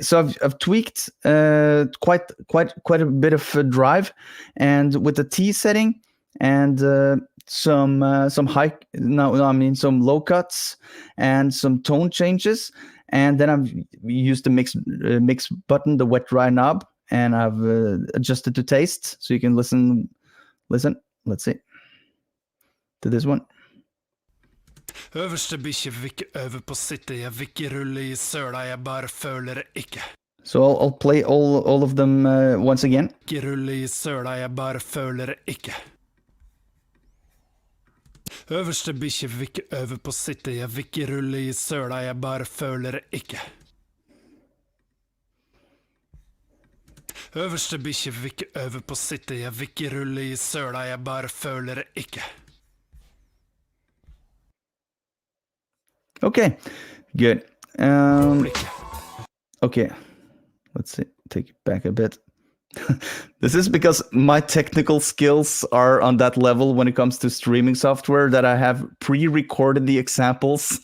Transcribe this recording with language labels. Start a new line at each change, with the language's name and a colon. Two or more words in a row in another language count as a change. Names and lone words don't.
English: So I've tweaked quite a bit of drive, and with the T setting and some low cuts and some tone changes, and then I've used the mix button, the wet dry knob, and I've adjusted to taste, so you can listen. Let's see to this one.
Norwegian: Øverste bikkje vil ikke øve på sitte, jeg vil ikke rulle I søla, jeg bare føler det ikke.
English: So I'll play all of them once again.
Norwegian: Ikke rulle I søla, jeg bare føler det ikke. Øverste bikkje vil ikke øve på sitte, jeg vil ikke rulle I søla, jeg bare føler det ikke. Øverste bikkje vil ikke øve på sitte, jeg vil ikke rulle I søla, jeg bare føler det ikke.
English: Okay, good. Okay, let's see, take it back a bit. This is because my technical skills are on that level when it comes to streaming software that I have pre-recorded the examples.